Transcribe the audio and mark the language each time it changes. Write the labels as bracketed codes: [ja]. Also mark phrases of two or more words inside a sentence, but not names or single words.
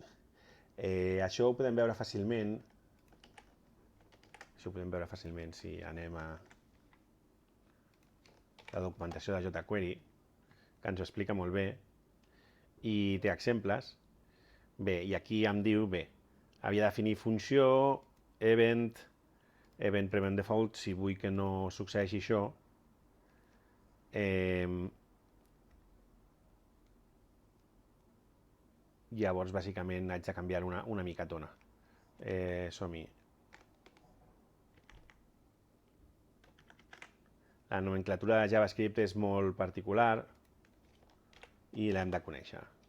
[ca] Això ho podem veure fàcilment. Això ho podem veure fàcilment si anem a la documentació de jQuery, que ens ho explica molt bé, i té exemples. Bé, i aquí em diu, bé, havia de definir funció, [en] event prevent default, [ca] si vull que no succeeixi això. Llavors, bàsicament, haig de canviar una micatona. Som-hi. La nomenclatura de JavaScript és molt particular i l'hem de conèixer.